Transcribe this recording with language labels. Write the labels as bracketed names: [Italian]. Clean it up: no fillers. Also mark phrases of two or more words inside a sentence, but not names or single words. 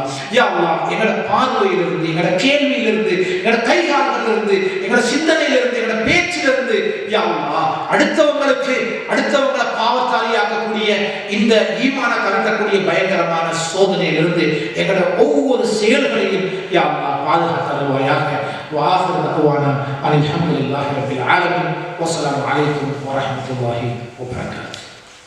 [Arabic] يا الله, [Tamil] எங்களோட பார்வையிலிருந்து, எங்களோட கேள்வியிலிருந்து, எங்களோட கைகால்களிலிருந்து, எங்களோட சிந்தனையிலிருந்து, எங்களோட பேச்சிலிருந்து [Arabic] يا الله [Tamil] அடுத்தவங்களை பாவத்தாரியாக்கக்கூடிய இந்த ஈமான கலக்கக்கூடிய பயங்கரமான சோதனையிலிருந்து எங்களோட ஒவ்வொரு செயல்களையும் [Arabic] يا الله [Tamil] பாதுகாத்தருவாயாக. [Arabic] وآخر دعوانا الحمد لله رب العالمين والسلام عليكم ورحمة الله وبركاته.